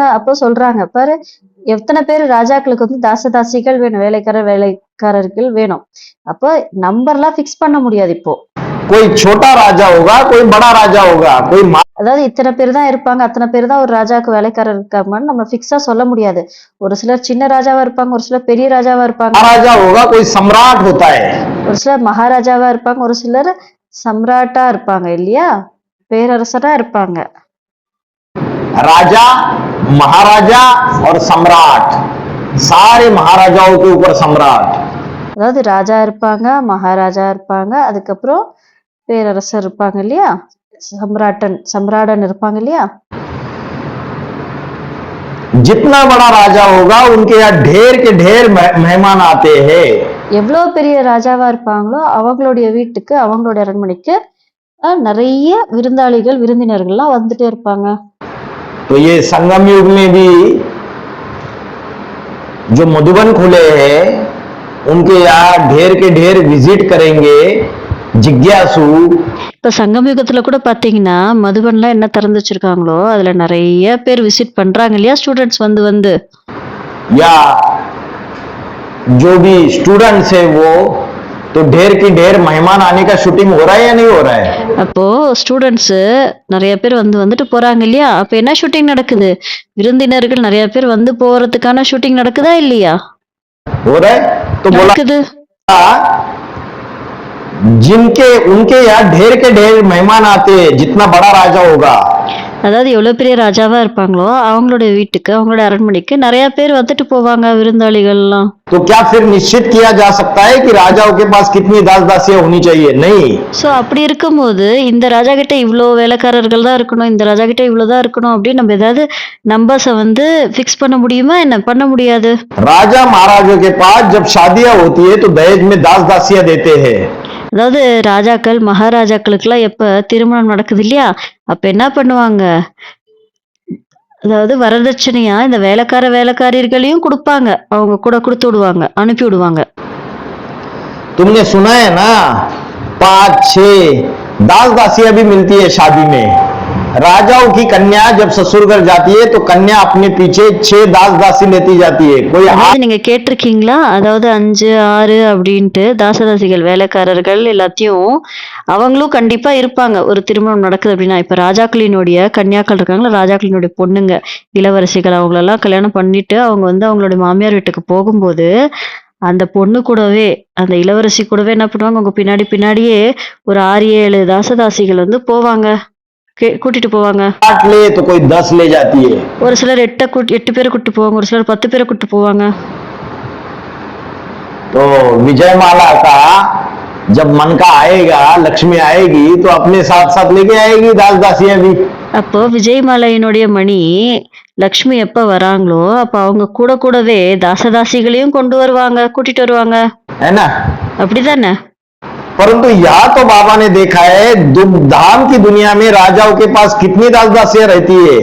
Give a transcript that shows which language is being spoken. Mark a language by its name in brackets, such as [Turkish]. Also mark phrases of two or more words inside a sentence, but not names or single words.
[Tamil] அப்போ சொல்றாங்க பாரு, எத்தனை பேர் ராஜாக்களுக்கு வந்து தாசதாசிகள் வேணும், வேலைக்காரர்கள் வேணும். அப்போ நம்பர்லாம் பிக்ஸ் பண்ண முடியாது. இப்போ [Hindi] कोई छोटा राजा होगा, कोई बड़ा राजा होगा, कोई [Tamil] அதாவது இத்தனை பேர் தான் இருப்பாங்க, அத்தனை பேர் தான் ஒரு ராஜாவுக்கு வேலைக்காரர் இருக்காங்கன்னு நம்ம பிக்ஸா சொல்ல முடியாது. ஒரு சிலர் சின்ன ராஜாவா இருப்பாங்க, ஒரு சிலர் பெரிய ராஜாவா இருப்பாங்க. [Hindi] महाराजा होगा, कोई सम्राट होता है. [Tamil] ஒரு சிலர் மகாராஜாவா இருப்பாங்க, ஒரு சிலர் சம்ராட்டா இருப்பாங்க இல்லையா, பேரரசரா இருப்பாங்க. [Hindi] राजा, महाराजा और सम्राट, सारे महाराजाओं के ऊपर सम्राट. [Tamil] அதாவது ராஜா இருப்பாங்க, மகாராஜா இருப்பாங்க, அதுக்கப்புறம் பேரரசர் இருப்பாங்க இல்லையா, சம்ராடன் இருப்பாங்க இல்லையா. [Hindi] जितना बड़ा राजा होगा उनके यहाँ ढेर के ढेर मेहमान आते हैं. [Tamil] எவ்வளவு பெரிய ராஜாவா இருப்பாங்களோ அவங்களுடைய வீட்டுக்கு, அவங்களுடைய அரண்மனைக்கு நிறைய விருந்தாளிகள், விருந்தினர்கள்லாம் வந்துட்டே இருப்பாங்க. [Hindi] तो ये संगम युग में भी जो मधुबन खुले हैं उनके यहाँ ढेर के ढेर विजिट करेंगे जिज्ञासु. [Tamil] இப்ப சங்கம் யுகத்துல கூட பாத்தீங்கன்னா மதுபன்லாம் என்ன திறந்து வச்சிருக்காங்களோ அதுல நிறைய பேர் விசிட் பண்றாங்க இல்லையா, ஸ்டூடெண்ட்ஸ் வந்து. [Hindi] या जो भी स्टूडेंट्स है वो तो ढेर की ढेर मेहमान आने का शूटिंग हो रहा है या नहीं हो रहा है. [Tamil] அப்போ ஸ்டூடெண்ட்ஸ் நிறைய பேர் வந்துட்டு போறாங்க இல்லையா, அப்ப என்ன ஷூட்டிங் நடக்குது, விருந்தினர்கள் நிறைய பேர் வந்து போறதுக்கான ஷூட்டிங் நடக்குதா இல்லையா? [Hindi] हो रहा है. तो बोला [Tamil] நடக்குது. [Hindi] जिनके उनके यहाँ ढेर के ढेर मेहमान आते हैं, जितना बड़ा राजा होगा [Tamil] அதாவது எவ்வளவு பெரிய ராஜாவா இருப்பாங்களோ அவங்களுடைய வீட்டுக்கு, அவங்களுடைய அரண்மனைக்கு நிறைய பேர் வந்துட்டு போவாங்க, விருந்தாளிகள்லாம். [Hindi] तो क्या फिर निश्चित किया जा सकता है कि राजाओं के पास कितनी दास दासियां होनी चाहिए? नहीं। [Tamil] சோ அப்படி இருக்கும்போது இந்த ராஜா கிட்ட இவ்வளோ வேலைக்காரர்கள் தான் இருக்கணும், இந்த ராஜா கிட்ட இவ்வளவுதான் இருக்கணும் அப்படின்னு நம்ம ஏதாவது நம்பர்ஸை வந்து ஃபிக்ஸ் பண்ண முடியுமா என்ன? பண்ண முடியாது. [Hindi] राजा महाराजों के पास जब शादियां होती है तो दहेज में दास दासियां देते हैं। [Tamil] அதாவது ராஜாக்கள் மகாராஜாக்களுக்கெல்லாம் எப்ப திருமணம் நடக்குது இல்லையா, அப்ப என்ன பண்ணுவாங்க, அதாவது வரதட்சணையா இந்த வேலைக்காரர்களையும் கொடுப்பாங்க, அவங்க கூட கொடுத்து விடுவாங்க, அனுப்பி விடுவாங்க. [Hindi] तुमने सुना है ना, 5-6 दास दासियां भी मिलती है शादी में। राजाओं की कन्या जब ससुर घर जाती है तो कन्या अपने पीछे 6 दास दासी लेती जाती है। कोई [Tamil] அதாவது நீங்க கேட்டிருக்கீங்களா? அதாவது 5, 6 அப்படின்ட்டு தாசதாசிகள், வேலைக்காரர்கள் எல்லாத்தையும் அவங்களும் கண்டிப்பா இருப்பாங்க. ஒரு திருமணம் நடக்குது அப்படின்னா, இப்ப ராஜாக்களினுடைய கன்யாக்கள் இருக்காங்களா, ராஜாக்களினுடைய பொண்ணுங்க, இளவரசிகள், அவங்களெல்லாம் கல்யாணம் பண்ணிட்டு அவங்க வந்து அவங்களுடைய மாமியார் வீட்டுக்கு போகும்போது அந்த பொண்ணு கூடவே, அந்த இளவரசி கூடவே என்ன பண்ணுவாங்க, அவங்க பின்னாடியே ஒரு 6-7 தாசதாசிகள் வந்து போவாங்க, கூட்டிட்டு போவாங்க. [Hindi] 8 ले तो कोई 10 ले जाती है। [Tamil] ஒரு சிலர் 8 பேரை கூட்டிட்டு போவாங்க, ஒரு சிலர் 10 பேரை கூட்டிட்டு போவாங்க. [Hindi] तो विजयमाला का जब मन का आएगा, लक्ष्मी आएगी तो अपने साथ साथ लेके आएगी दास दासियां भी। [Tamil] அப்போ விஜயமாலையினுடைய மணி லக்ஷ்மி எப்ப வராங்களோ அப்ப அவங்க கூடவே தாசதாசிகளையும் கொண்டு வருவாங்க, கூட்டிட்டு வருவாங்க, [Hindi] है ना? [Tamil] அப்படிதானே? [Hindi] परंतु यहाँ तो बाबा ने देखा है धाम की दुनिया में राजाओं के पास कितनी दास दासियां रहती है।